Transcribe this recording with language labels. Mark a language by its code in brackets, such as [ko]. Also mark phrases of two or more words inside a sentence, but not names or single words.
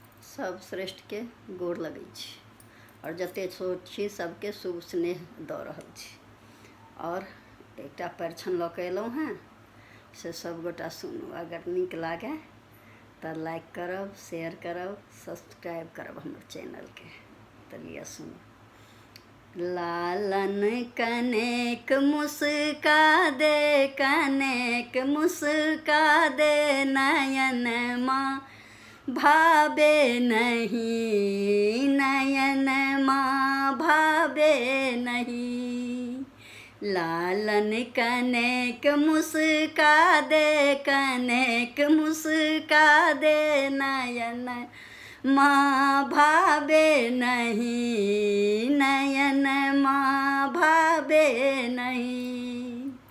[mai] सब श्रेष्ठ के गोड़ लगै छी और जते छोट छी सबके शुभ स्नेह दऽ रहल छी और एकटा परिछन लऽ कऽ एलहुँ हेँ से सब गोटा सुनू। अगर नीक लागे तऽ लाइक करब, शेयर करब, सब्सक्राइब करब हमर चैनल के। तऽ लिअ सुनू। लालन कनेक मुस्का दे, कनेक मुस्का दे, नयन माँ भावे नहीं, नयन माँ भावे नहीं। लालन कनेक मुस्का दे, कनेक मुस्का दे, नयन माँ भावे नहीं, नयन माँ भावे नहीं।